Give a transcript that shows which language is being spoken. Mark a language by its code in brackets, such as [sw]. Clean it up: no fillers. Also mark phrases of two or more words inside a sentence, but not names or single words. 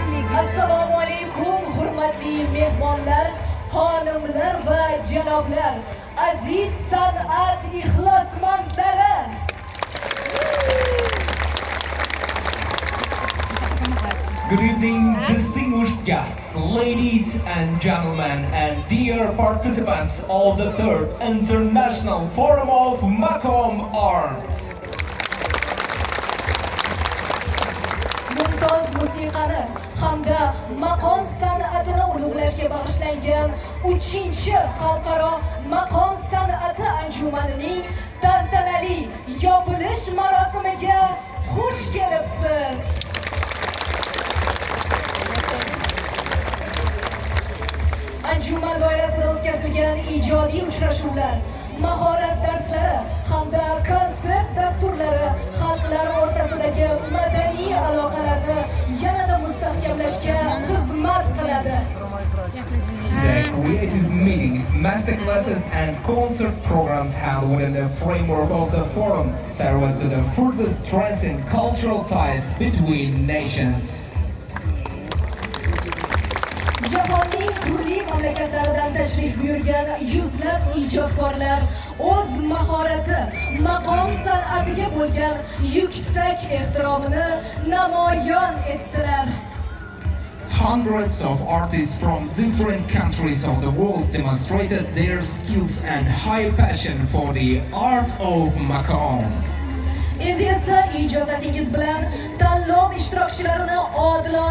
[uz] Assalomu alaykum, hurmatli mehmonlar, xonimlar va janoblar, aziz san'at ixlosmandlari. [en] Good evening, distinguished guests, ladies and gentlemen, and dear participants of the third International Forum of Maqom Arts. [uz] Mumtoz musiqani hamda maqom san'atini ulug'lashga bag'ishlangan 3-chi xalqaro maqom san'ati anjumanining tantanali yopilish marosimiga xush kelibsiz. Anjuman doirasida o'tkazilgan ijodiy uchrashuvlar, mahorat darslari hamda konsert dasturlari xalqlar o'rtasidagi madaniy aloqalarni yanada mustahkamlashga xizmat qiladi. [en] The creative meetings, masterclasses and concert programs held within the framework of the forum serve to the further strengthen cultural ties between nations. [uz] Jahonning turli mamlakatlaridan tashrif buyurgan yuzlab ijodkorlar o'z mahorati, maqom san'atiga bo'lgan yuksak ehtiromini namoyon etdilar. [en] Hundreds of artists from different countries of the world demonstrated their skills and high passion for the art of Maqom. [uz] Endi esa ijozatingiz bilan tanlov ishtirokchilarini odilona